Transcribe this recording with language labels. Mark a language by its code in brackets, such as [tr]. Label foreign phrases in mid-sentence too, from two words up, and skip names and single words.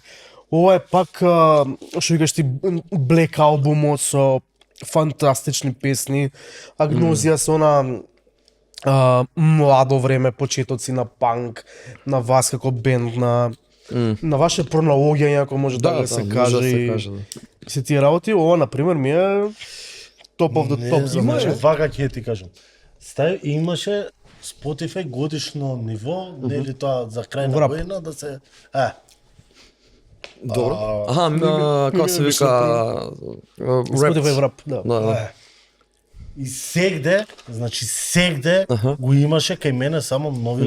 [mk] Ова е пак, што викаш ти, Black албумот со фантастични песни, Агнозија со она младо време, почетоци на панк, на вас како бенд, на ваше пронаоѓање, ако може да се може каже. да се и каже, да. Се тие работи, ова например ми е топ [en] of the top [mk] за Имаше, мене. вака ќе ти кажам. Имаше Spotify годишно ниво, нели тоа за крај на Врап. година да се Добро. Аха, како се вика, Spotify врап, да. Да. И сегде, значи сегде го имаше кај мене само новиот